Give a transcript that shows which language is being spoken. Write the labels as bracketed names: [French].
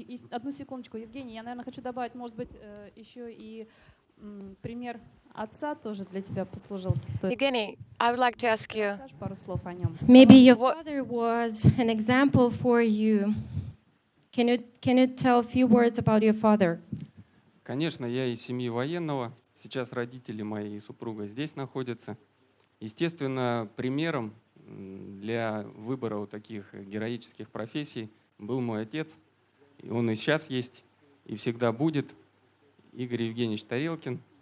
[Russian] Одну секундочку, Евгений, я, наверное, хочу добавить, может быть, еще и пример отца тоже для тебя послужил. [English] Evgeny, I would like to ask you. [Russian] Пару слов о нем. [English] Maybe your father was an example for you. Can you tell a few words about your father? [Russian] Конечно, я из семьи военного. Сейчас родители мои и супруга здесь находятся. Естественно, примером для выбора вот таких героических профессий был мой отец. И он и сейчас есть, и всегда будет. Игорь Евгеньевич Тарелкин.